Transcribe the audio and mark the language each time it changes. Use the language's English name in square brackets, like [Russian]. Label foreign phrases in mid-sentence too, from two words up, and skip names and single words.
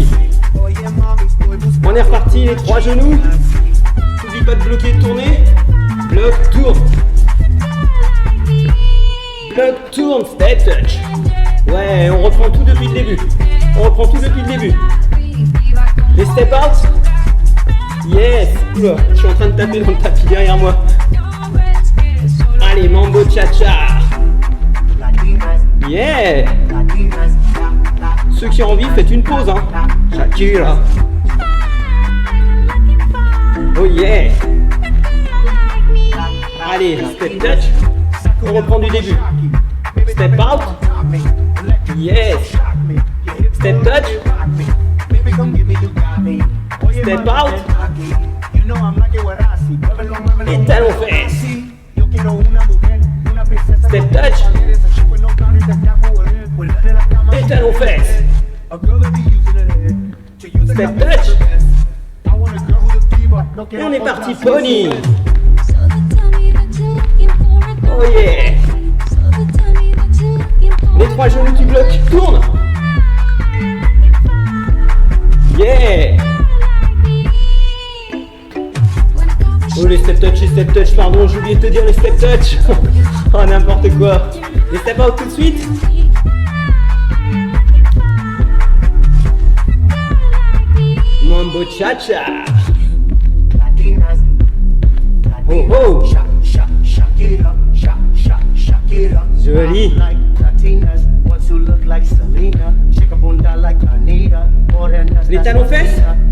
[French] On est reparti, les 3 genoux. N'oublie pas de bloquer et de tourner. Bloc, tourne. Bloc, tourne, [English] step touch. [French] Ouais, on reprend tout depuis le début. On reprend tout depuis le début. [English] Les step out. Yes. [French] Oula, je suis en train de taper dans le tapis derrière moi. Allez, mambo cha-cha. Yeah. Ceux qui ont envie, faites une pause, Shakira. [English] Oh yeah. Allez, step touch. [French] On reprend du début. [English] Step out. Yes. Step touch. Step out. [French] Et talons fesses. [English] Step touch. [French] Et talons fesses. [English] Step touch. [French] Et on est parti, pony. [English] Oh yeah. [French] Les 3 genoux qui bloquent, tourne. Yeah. Oh les [English] step touch, [French] pardon, j'ai oublié de te dire les [English] step touch. [French] Oh n'importe quoi. Les [English] step out [French] tout de suite. Mambo cha-cha. Oh oh. Joli. Les talons fesses.